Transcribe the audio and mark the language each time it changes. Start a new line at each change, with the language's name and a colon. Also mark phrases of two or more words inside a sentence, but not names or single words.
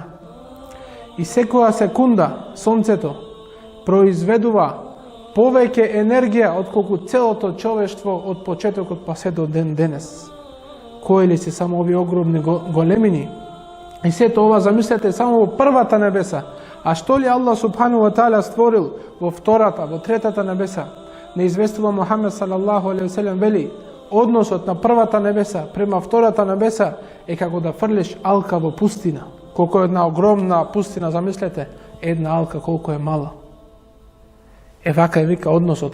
Macedonian: И секоја секунда сонцето произведува повеќе енергија отколку целото човештво од почетокот па се до ден денес. Кои ли се само овие огромни големини? И сето ова замислете само во првата небеса. А што ли
Arabic: الله سبحانه وتعالى
Macedonian: створил во втората, во третата небеса? Не известува Мухамед
Arabic: صلى الله عليه وسلم,
Macedonian: вели, односот на првата небеса према втората небеса е како да фрлиш алка во пустина. Колку е една огромна пустина, замислете, една алка колку е мала. Вака е вика односот.